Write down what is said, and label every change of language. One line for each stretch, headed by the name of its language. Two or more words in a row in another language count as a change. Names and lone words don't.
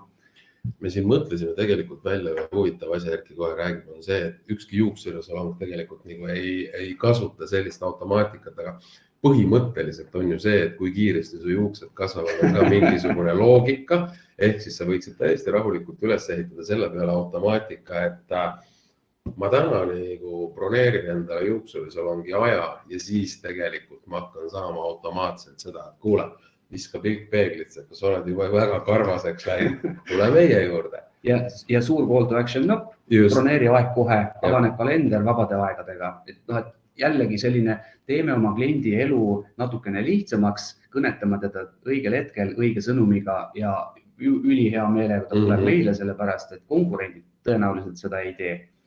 Estonian: Me siin mõtlesime tegelikult välja ühe huvitav asja, Erki kohe räägib, on see, et ükski juuksurisalong tegelikult nagu ei kasuta sellist automaatikat, aga põhimõtteliselt on ju see, et kui kiiresti su juuksed kasvavad, on ka mingisugune loogika, ehk siis sa võiksid täiesti rahulikult üles ehitada selle peale automaatika, et ma täna nagu broneerin endale juuksurisalongi aja ja siis tegelikult ma hakkan saama automaatselt seda, et kuule, viska peeglitse, kas oled juba väga karvaseks läinud, tule meie juurde. Ja suur
English: call to action
Estonian: lõpp, broneeri aeg kohe, avaneb kalender vabade aegadega. Et jällegi selline, teeme oma kliendi elu natukene lihtsamaks, kõnetame teda õigel hetkel, õige sõnumiga ja ülihea meelega ta tuleb meile sellepärast, et konkurendid tõenäoliselt seda ei tee.